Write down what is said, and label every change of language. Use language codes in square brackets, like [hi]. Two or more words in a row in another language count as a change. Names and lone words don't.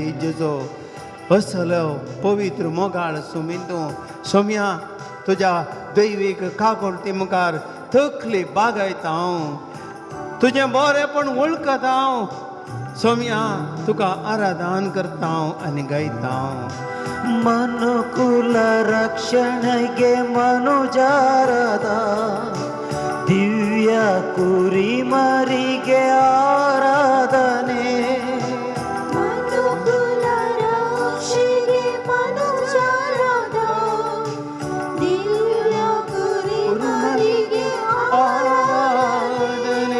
[kok] जेजो असलो पवित्र मोगाळ सुमीन तूं सोम्या तुज्या दैवीक काकुळटी मुखार तकली बागायता हांव. तुजें बरेंपण वळखता हांव. सोम्या तुका आराधन करता हांव आनी गायता हांव. [kn] ಮನುಕುಲ ರಕ್ಷಣೆಗೆ ಮನುಜಾರದ ದಿವ್ಯ ಕುರಿಮರಿಗೆ ಆರಾಧನೆ. ಮನುಕುಲ ರಕ್ಷೆಗೆ ಮನುಜಾರದ ದಿವ್ಯ ಕುರಿಮರಿಗೆ ಆರಾಧನೆ.